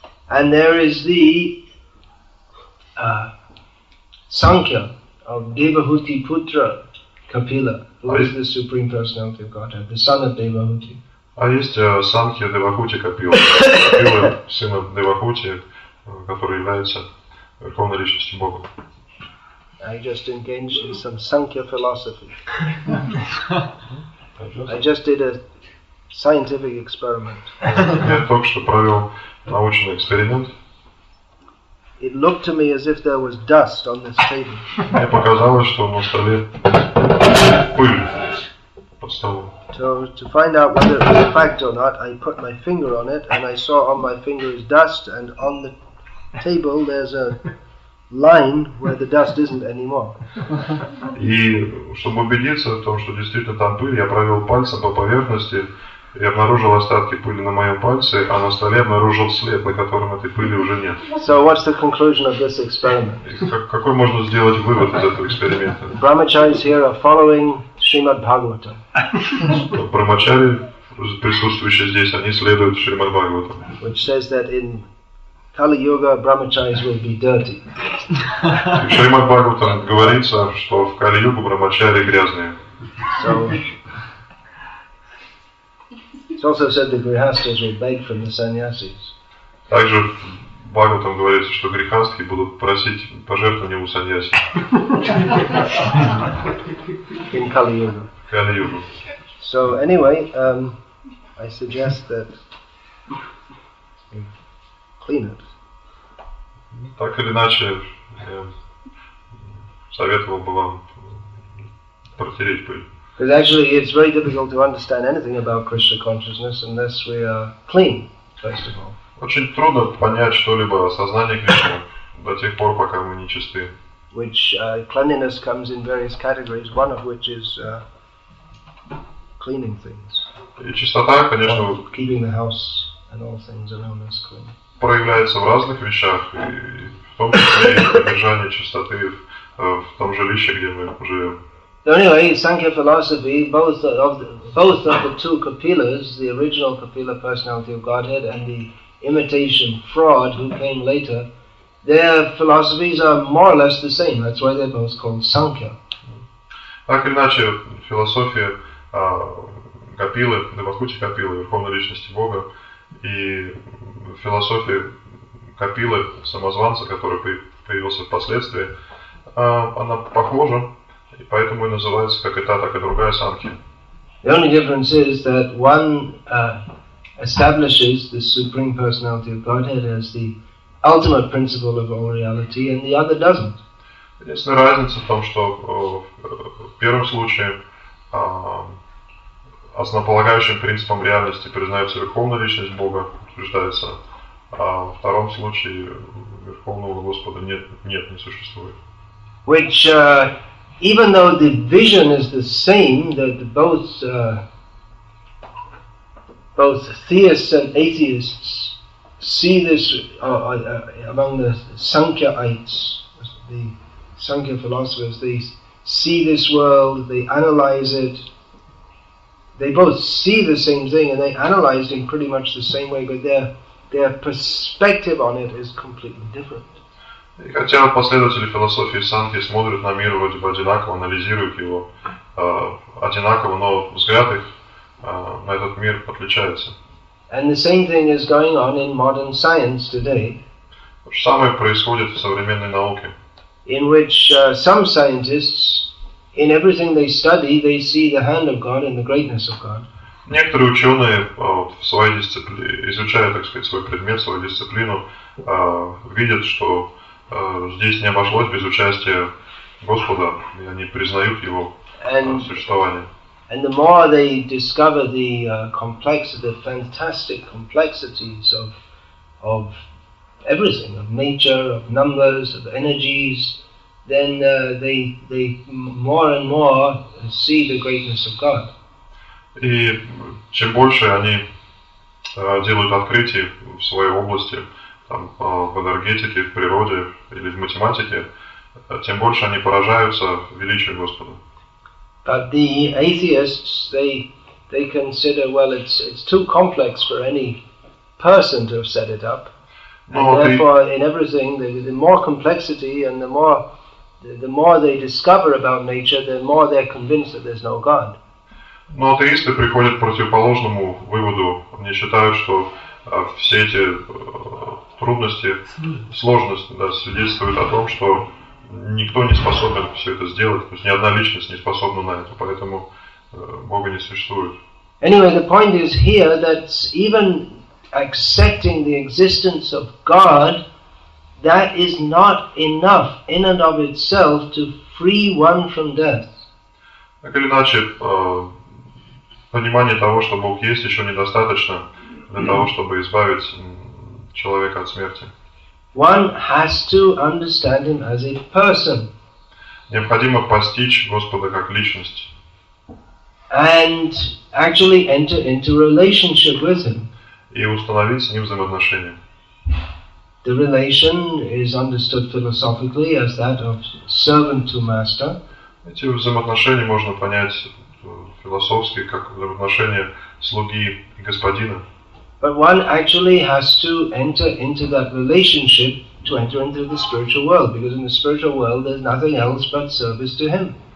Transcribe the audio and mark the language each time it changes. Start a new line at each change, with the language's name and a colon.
English: And there is the Sankhya of Devahuti Putra Kapila, who is the Supreme Personality of Godhead, the son of Devahuti.
Russian: А есть санкья Девахути Капила, Капилы, сына Девахути, который является Верховной Личностью Бога.
English: I just engaged in some Sankhya philosophy. I just did a scientific experiment.
Russian: Я только что провел научный эксперимент.
English: It looked to me as if there was dust on this table.
Russian: Мне показалось, что на столе пыль под столом.
English: So to find out whether it was a fact or not, I put my finger on it, and I saw on my finger is dust, and on the table there's a line where the dust isn't anymore.
Russian: И чтобы убедиться в том, что действительно там пыль, я провел пальцем по поверхности и обнаружил остатки пыли на моем пальце, а на столе обнаружил след, на котором этой пыли уже нет.
English: So what's the conclusion of this experiment?
Russian: Какой можно сделать вывод из этого эксперимента?
English: Brahmacharis here are following Srimad Bhagavatam.
Russian: Брахмачари, присутствующие здесь, они следуют Шримад Бхагаватам.
English: Which says that in Kali Yuga, brahmacharis will be dirty.
Russian: В Шримад Бхагаватам говорится, что в Кали-югу брахмачари грязные.
English: So it's also said the grihastas will beg from the sannyasis.
Russian: Также в Бхагаватам говорится, что грихастхи будут просить пожертвования у саньяси.
English: In Kali Yuga.
Russian: Кали-югу.
English: So anyway, I suggest that you clean it.
Russian: Так или иначе, я советовал бы вам протереть пыль.
English: Because actually it's very difficult to understand anything about Krishna consciousness unless we are clean, first of all.
Russian: Очень трудно понять что-либо о сознании Кришны до тех пор, пока мы не чисты.
English: Which cleanliness comes in various categories, one of which is cleaning things.
Russian: И чистота, конечно,
English: keeping the house and all things are known as clean.
Russian: Проявляется в разных вещах, и в том числе и поддержание чистоты в том жилище, где мы живем.
English: So anyway, Sankhya philosophy, both of the two Kapilas, the original Kapila personality of Godhead and the imitation fraud who came later, their philosophies are more or less the same. That's why they're both called Sankhya.
Russian: Так или иначе, философия Капилы, Девахути Капилы, Верховной Личности Бога, и философия Капилы, самозванца, который появился впоследствии, она похожа, и поэтому и называется как и та, так и другая санхья.
English: The only difference is that one establishes the Supreme Personality of Godhead as the ultimate principle of all reality, and the other doesn't.
Russian: Единственная разница в том, что в первом случае основополагающим принципом реальности признается верховная личность Бога, утверждается, а во втором случае верховного Господа не существует.
English: Which, even though the vision is the same, that both theists and atheists see this among the Sankhya-ites, the Sankhya philosophers, they see this world, they analyze it. They both see the same thing and they analyze it in pretty much the same way, but their perspective on it is completely different.
Russian: И хотя последователи философии Санхи смотрят на мир вроде бы одинаково, анализируют его одинаково, но взгляд их на этот мир отличается.
English: And the same thing is going on in modern science today.
Russian: То же самое происходит в современной науке.
English: In which some scientists, in everything they study, they see the hand of God and the greatness of God.
Russian: Некоторые ученые в своей дисциплине, изучая, так сказать, свой предмет, свою дисциплину, видят, что здесь не обошлось без участия Господа, и они признают его существование.
English: And the more they discover the fantastic complexities of everything, of nature, of numbers, of energies, then they more and more see the greatness of God.
Russian: И чем больше они делают открытий в своей области, там, в энергетике, в природе или в математике, тем больше они поражаются величию Господа.
English: But the atheists, they consider, well, it's too complex for any person to have set it up. And therefore, in everything, the more complexity and the more they discover about nature, the more they're convinced that there's no God.
Russian: Но атеисты приходят к противоположному выводу. Они считают, что все эти трудности, сложность, свидетельствуют о том, что никто не способен все это сделать, то есть ни одна личность не способна на это, поэтому Бога не существует.
English: Anyway, the point is here that even accepting the existence of God, that is not enough in and of itself to free one from death.
Russian: Так или иначе, понимание того, что Бог есть, еще недостаточно для того, чтобы избавить человека от смерти.
English: One has to understand him as a person.
Russian: Необходимо постичь Господа как личность.
English: And actually enter into relationship with him.
Russian: И установить с ним взаимоотношения.
English: The relation is understood philosophically as that of servant to master.
Russian: Эти взаимоотношения можно понять философски как взаимоотношения слуги и господина.
English: But one actually has to enter into that relationship to enter into the spiritual world, because in the spiritual world there's nothing else but service to him.